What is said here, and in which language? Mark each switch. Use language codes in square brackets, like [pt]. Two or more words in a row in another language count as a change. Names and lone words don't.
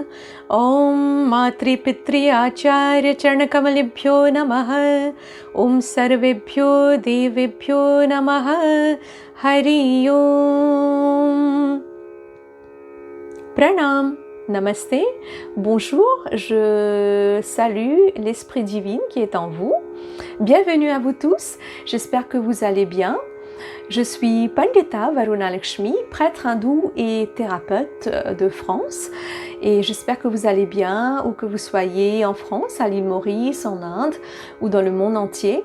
[sa] ॐ मातृ पितृ आचार्य चरणकमलेभ्यो नमः. ॐ सर्वेभ्यो देवेभ्यो नमः. हरि ॐ। प्रणाम. [fr] Namaste, bonjour, je salue l'Esprit divin qui est en vous. Bienvenue à vous tous, j'espère que vous allez bien. Je suis Pandita Varuna Lakshmi, prêtre hindou et thérapeute de France. Et j'espère que vous allez bien, où que vous soyez en France, à l'île Maurice, en Inde ou dans le monde entier.